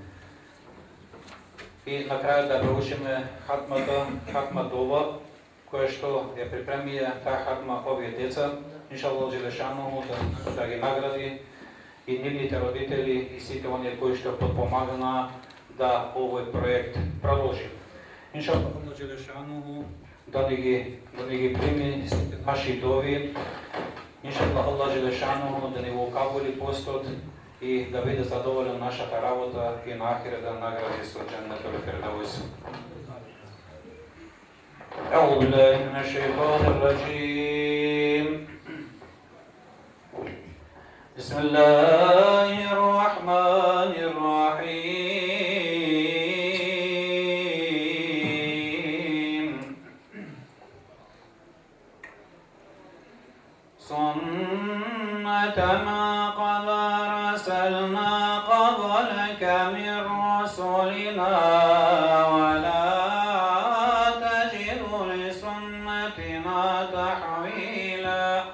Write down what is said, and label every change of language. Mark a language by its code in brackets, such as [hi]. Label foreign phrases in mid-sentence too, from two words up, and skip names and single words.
[mk] И на крај да проучиме хатма дова, која што ја припремија таа хатма овие деца, иншаллах Đelešanohu да ги награди и нивните родители и сите оние кои што подпомагна да овој проект продолжи. Иншаллах Đelešanohu да ни ги прими сите наши дови. Иншаллах Đelešanohu да ни го кабули постот и да биде задоволен нашата работа и на ахирет да награди со [ar] جنة الفردوس. أعوذ بالله من الشيطان الرجيم بسم الله الرحمن الرحيم سنة ما قد أرسلنا قبلك من رسلنا ولا تجد لسنتنا تحويلا